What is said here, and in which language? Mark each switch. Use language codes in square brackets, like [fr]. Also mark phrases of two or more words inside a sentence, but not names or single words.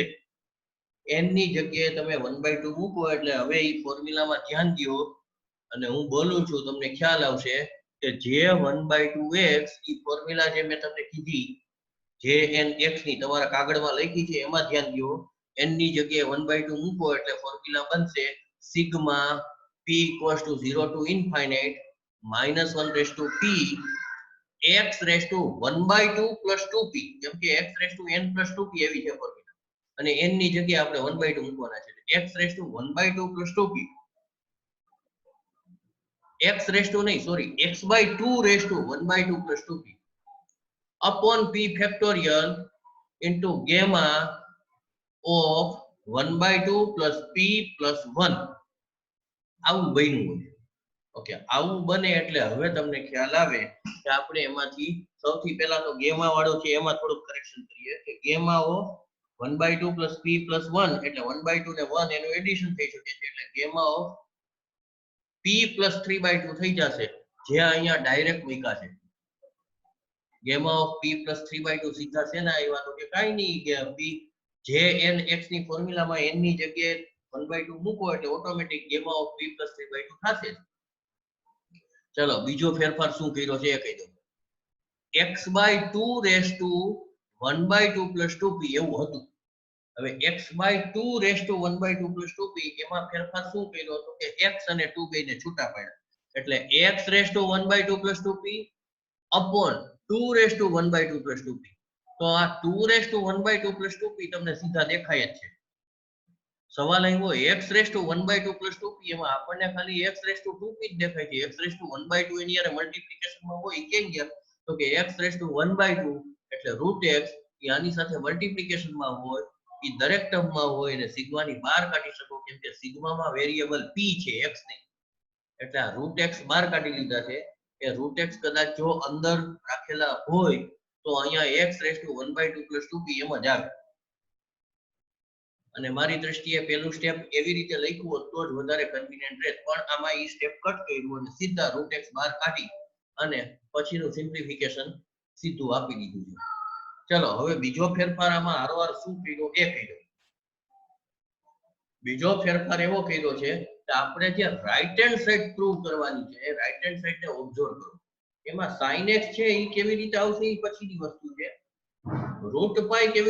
[gu] n ની જગ્યાએ તમે 1/2 મૂકો એટલે હવે એ ફોર્મ્યુલામાં ધ્યાન દો અને હું બોલું છું તમને ખ્યાલ આવશે કે [en] j 1/2x [gu] ઈ ફોર્મ્યુલા જે મેં તમને કીધી jnx ની તમારા કાગળમાં લખી છે એમાં ધ્યાન દો. n ની જગ્યાએ 1/2 મૂકો એટલે ફોર્મ્યુલા બનશે સિગ્મા [en] p = 0 to infinite -1/p x raised to 1/2 + 2p. [gu] કેમ કે [en] x raised to n + 2p [gu] એવી છે ફોર્મ્યુલા અને n ની જગ્યાએ આપણે 1/2 મૂકવાના છે. [en] x raised to 1/2 + 2p x raised to [gu] નહીં સોરી [en] x/2 raised to 1/2 + 2p upon p factorial into gamma of 1/2 + p + 1 [gu] આવું બન્યું હોય. ઓકે, આવું બને એટલે હવે તમને ખ્યાલ આવે કે આપણે એમાંથી સૌથી પહેલા તો ગેમા વાળો છે એમાં થોડું કરેક્શન કરીએ કે [en] gamma of 1/2 plus p plus 1 [gu] એટલે 1/2 ને 1 એનું એડિશન થઈ શકે છે એટલે [en] gamma of p plus 3/2 [gu] થઈ જશે જે અહીંયા ડાયરેક્ટ મૂક્યા છે [en] gamma of p plus 3/2 [gu] સીધા શેના આવ્યા તો કે કાઈ નહીં કે p જે n x ની ફોર્મ્યુલામાં n ની જગ્યાએ 1/2 મૂકો એટલે ઓટોમેટિક [en] gamma of p plus 3/2 [gu] થશે ચલો બીજો ફેરફાર શું કર્યો છે એ કહી દઉં [en] x/2 raised to 1/2 plus 2p [gu] એવું હતું હવે x/2 [en] raised to 1/2 plus 2p [gu] એમાં ફેરફાર શું કર્યો તો કે x અને 2 બેને છૂટા પાડ્યા એટલે [en] x raised to 1/2 plus 2p [gu] upon 2 raised to 1/2 plus 2p તો આ [en] 2 raised to 1/2 plus 2p [gu] તમને સીધા દેખાય જ છે સવાલ આવ્યો [en] x raised to 1/2 plus 2p [gu] એમાં આપણને ખાલી [en] x raised to 2p [gu] જ દેખાય છે [en] x raised to 1/2 [gu] એની હારે મલ્ટીપ્લિકેશન માં હોય કેમ ગયા તો કે [en] x raised to 1/2 [gu] એટલે √x એ આની સાથે મલ્ટીપ્લિકેશન માં હોય એ દરેક ટર્મ માં હોય અને સિગ્મા ની બહાર કાઢી શકો કેમ કે સિગ્મા માં વેરીએબલ p છે x નહીં એટલે આ √x બહાર કાઢી લીધા છે એ √x કદાચ જો અંદર રાખેલા હોય તો અહીંયા [en] x raised to 1/2 plus 2p [gu] એમ જ આવે અને મારી દ્રષ્ટિએ પહેલું સ્ટેપ એવી રીતે લખ્યું હોત તો જ વધારે કન્વીનિયન્ટ રહેત પણ આમાં ઈ સ્ટેપ કટ કર્યું અને સીધા √x બહાર કાઢી અને પછીનું સિમ્પ્લિફિકેશન સીધું આપી દીધું છે ચલો હવે બીજો ફેરફાર આમાં હારવાર શું કર્યો એ કહી દઉં બીજો ફેરફાર એવો કર્યો છે કે આપણે જે [en] right hand side [gu] પ્રૂવ કરવાની છે [en] right hand side [gu] ને ઓબ્ઝર્વ કરો એમાં [en] sin x [gu] છે એ કેવી રીતે આવશે એ પછીની વસ્તુ છે √π કેવી